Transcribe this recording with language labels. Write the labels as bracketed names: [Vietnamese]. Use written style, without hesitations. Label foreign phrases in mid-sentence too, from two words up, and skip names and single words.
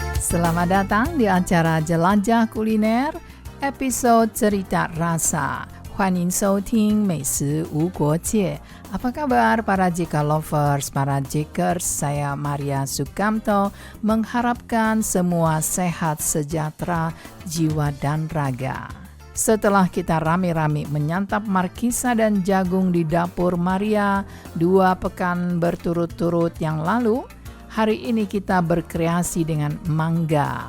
[Indonesian] Selamat datang di acara Jelajah Kuliner, episode Cerita Rasa. [Chinese] 欢迎收听美食无国界. [Indonesian] Apa kabar para JK lovers, para JKers? Saya Maria Sukamto mengharapkan semua sehat, sejahtera, jiwa dan raga. Setelah kita rame-rame menyantap markisa dan jagung di dapur Maria 2 pekan berturut-turut yang lalu, hari ini kita berkreasi dengan mangga.